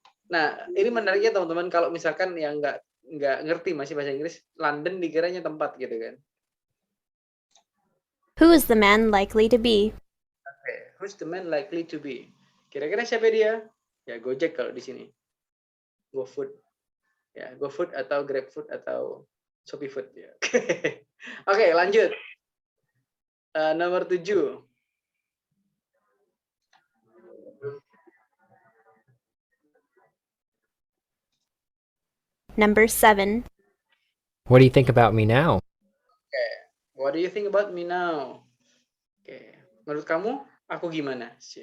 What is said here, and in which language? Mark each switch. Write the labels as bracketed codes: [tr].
[id] Nah, ini menariknya teman-teman kalau misalkan yang nggak ngerti masih bahasa Inggris, London dikiranya tempat gitu kan. [en] Who is the man likely to be? Oke, who's the man likely to be? [id] Kira-kira siapa dia? Ya Gojek kalau di sini. GoFood. Ya, GoFood atau GrabFood atau ShopeeFood ya. Oke, lanjut. Nomor 7. [en] Number 7. What do you think about me now? What do you think about me now? [id] Oke, menurut kamu aku gimana?